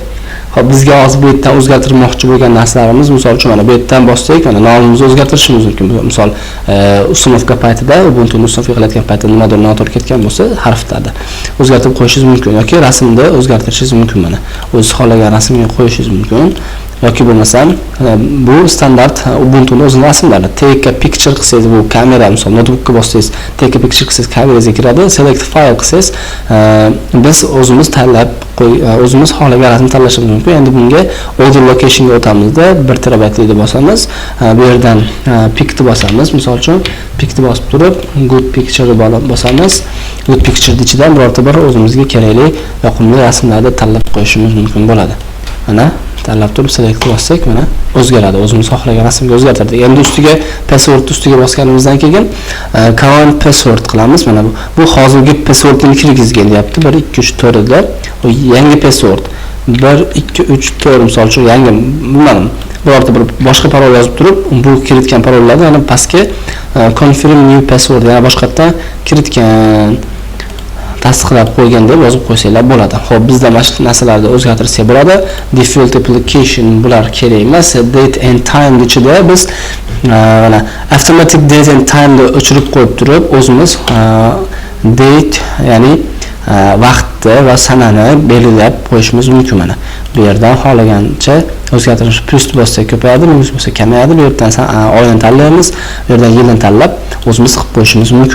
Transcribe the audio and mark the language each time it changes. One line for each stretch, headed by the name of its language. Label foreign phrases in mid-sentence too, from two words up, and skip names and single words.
Uzbek: Xo'p, bizga hozir bu yerdan o'zgartirmoqchi bo'lgan narsalarimiz, misol uchun mana bu yerdan bossak, mana nomimizni o'zgartirishimiz mumkin. Misol, usunovka paytida, Ubuntu usunovka qilayotgan paytda nimadir noto'g'ri ketgan bo'lsa, harflarni o'zgartirib qo'yishingiz mumkin yoki rasmni o'zgartirishingiz mumkin mana. O'zingiz xohlagan rasmga qo'yishingiz mumkin. Yoki bo'lmasam, bu standart Ubuntuning o'zining rasmlari.
English: Take a picture
Uzbek: qilsangiz, bu kamera, misol notebookga bossangiz,
English: take a picture
Uzbek: qilsangiz kamerangizga kiradi.
English: Select file
Uzbek: qilsangiz, biz o'zimiz tanlab o'zimiz xohlagan rasmni tanlashimiz mumkin. Endi bunga
English: order locationga
Uzbek: o'tamizda 1 terabaytlikni bosamiz. Bu yerdan pictni bosamiz. Misol uchun pictni bosib turib,
English: good picture bosamiz. Good picture
Uzbek: ichidan birorta bir o'zimizga kerakli yoqimli rasmlarni tanlab qo'yishimiz mumkin bo'ladi. Mana tanlab turib select qilsak, mana o'zgaradi. O'zimiz xohlagan rasmga o'zgartirdik. Endi ustiga password ustiga bosganimizdan keyin
English: current password
Uzbek: qilamiz. Mana bu hozirgi passwordni kirgizgan deyapti. 1 2 3 4 da. O yangi password 1 2 3 4 misol uchun yangi bilmadim. Birorta bir boshqa parol yozib turib, bu kiritgan parollarni yana pastga
English: confirm new password
Uzbek: yana boshqatdan kiritgan tasdiqlab qo'ygan deb yozib qo'ysanglar bo'ladi. Xo'p, bizda mana shu narsalarni o'zgartirsak bo'ladi.
English: Default application
Uzbek: bular kerak emas.
English: Date and time
Uzbek: ichida biz mana
English: automatic date and time
Uzbek: ni o'chirib qo'yib turib, o'zimiz date, ya'ni vaqtni va sanani belgilab qo'yishimiz mumkin mana. Bu yerdan xohlagancha o'zgartirish plus bo'lsa ko'payadi, minus bo'lsa kamayadi. Bu yerdan oyni tanlaymiz, bu yerdan yilni tanlab o'zimiz qilib qo'yishimiz mumkin.